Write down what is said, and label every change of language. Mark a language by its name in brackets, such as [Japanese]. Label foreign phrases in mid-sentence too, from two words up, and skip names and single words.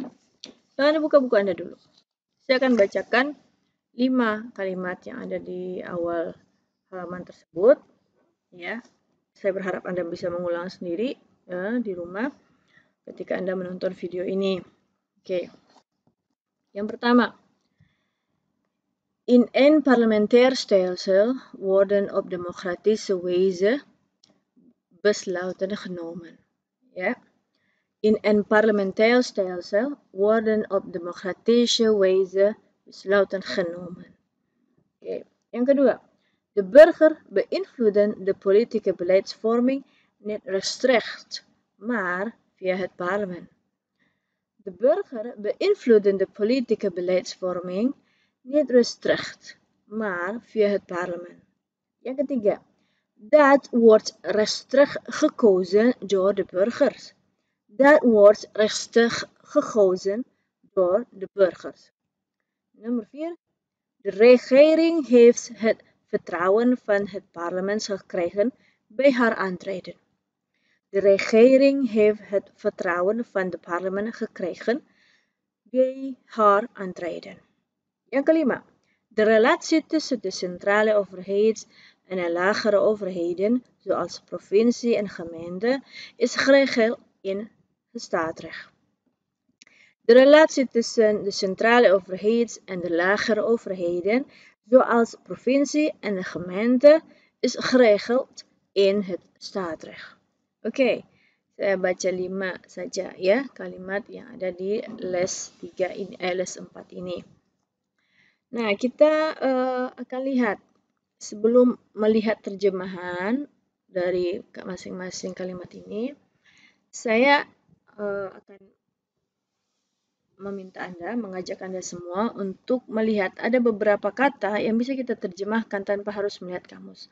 [Indonesian] Jangan buka buku Anda dulu. Saya akan bacakan 5 kalimat yang ada di awal halaman tersebut ya. Saya berharap Anda bisa mengulang sendiri ya, di rumah ketika Anda menonton video ini. Oke. Yang pertama, [Dutch] in een parlementair stelsel worden op democratische wijze besluiten genomen. Ja. In een parlementair stelsel worden op democratische wijze besluiten genomen. [Indonesian] Oke. Yang kedua, [Dutch] de burger beïnvloeden de politieke beleidsvorming niet rechtstreeks, maar via het parlement. De burger beïnvloeden de politieke beleidsvorming niet rechtstreeks, maar via het parlement. [Indonesian] Yang ketiga, [Dutch] dat wordt rechtstreeks gekozen door de burgers. Dat wordt rechtstreeks gekozen door de burgers. Nummer 4. De regering heeft het vertrouwen van het parlement gekregen bij haar aantreden. De regering heeft het vertrouwen van het parlement gekregen bij haar aantreden. [Indonesian] Yang kelima, [Dutch] de relatie tussen de centrale overheid en de lagere overheden, zoals provincie en gemeente, is geregeld in het staatsrecht. De relatie tussen de centrale overheid en de lagere overheden, zoals provincie en de gemeente, is geregeld in het staatsrecht. [Indonesian] Oke, saya baca 5 saja ya kalimat yang ada di les 3 ini, les 4 ini. Nah, kita akan lihat sebelum melihat terjemahan dari masing-masing kalimat ini, saya akan mengajak Anda semua untuk melihat ada beberapa kata yang bisa kita terjemahkan tanpa harus melihat kamus.